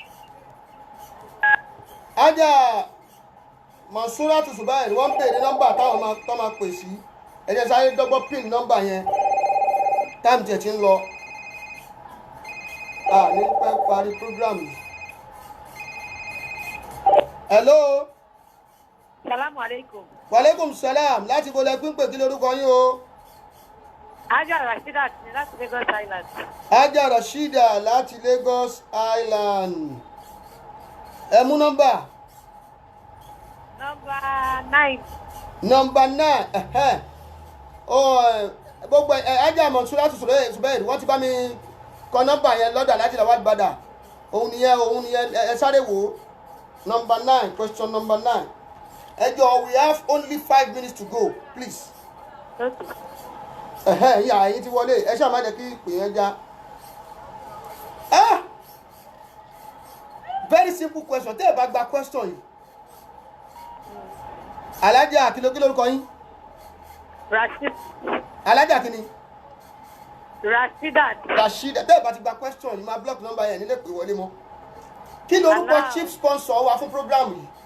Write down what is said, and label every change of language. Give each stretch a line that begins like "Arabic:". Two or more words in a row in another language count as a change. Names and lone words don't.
Yoruba: Ajá Mansuratu Zubair wọ́n pè ní nọ́mbà táwọn máa pè sí. Ẹ jẹ́ sáré dọ́gbọ́n pin nọ́mbà yẹn. Táìmù tiẹ̀ ti ń lọ. Ní pẹ́ parí program yìí. Hello.
Arabic: السلام عليكم. وعليكم السلام.
Yoruba: Láti bo lẹ pín pè kí lórúkọ yín o. Ajá Rashida ní láti Lagos Island. Ajá Rashida láti Lagos Island. Ẹ mú nọ́mbà. Nọ́mbà 9. Nọ́mbà 9. Gbogbo Ajá Mansuratu Zubair wọ́n ti bá mi kọ nọ́mbà yẹn lọ́dọ̀ Alhaji Lawal Bada. Òun nìyẹn ẹ sáré wò ó.
English: Number 9, question number 9. Ẹjọ́, we have only 5 minutes to go, please.
Yoruba: Ìyá yín ti wọlé, ẹ ṣáà má jẹ́ kí ìpè yẹn já.
English: Very simple question,
Yoruba: tẹ́ ẹ bá gba question yìí. Alájà kí lórúkọ yín? Rashid. Alájà kí ni? Rashida. Rashida, tẹ́ ẹ bá ti gba question yìí, máa
English: block number
Yoruba: yẹn nílé pè wọlé mọ́. Kí lorúkọ
English: chief sponsor
Yoruba: wa fún program yìí?